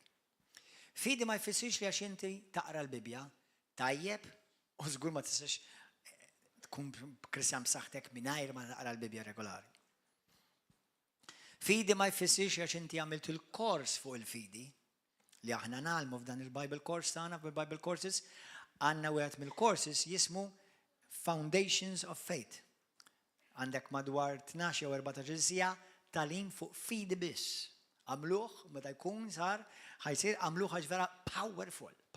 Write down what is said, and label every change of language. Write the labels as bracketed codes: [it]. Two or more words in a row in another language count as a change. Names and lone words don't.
[mt] Fidi ma jfissirx li għax inti taqra l-Bibja, tajjeb, u żgur ma tistax tkun Kristjan b'saħħtek mingħajr ma taqra l-Bibja regolari. Fidi ma jfissirx għax inti għamilt il-kors fuq il-fidi, li aħna nagħmlu f'dan il- [en] Bible course [mt] tagħna, fil- [en] Bible courses, [mt] għandna wieħed mill-courses jismu Foundations of Faith. Għandek madwar 12 jew 14 sija talim fuq fidi biss. Għamluh, meta jkun sar, ħajsir għamluh għax vera powerful.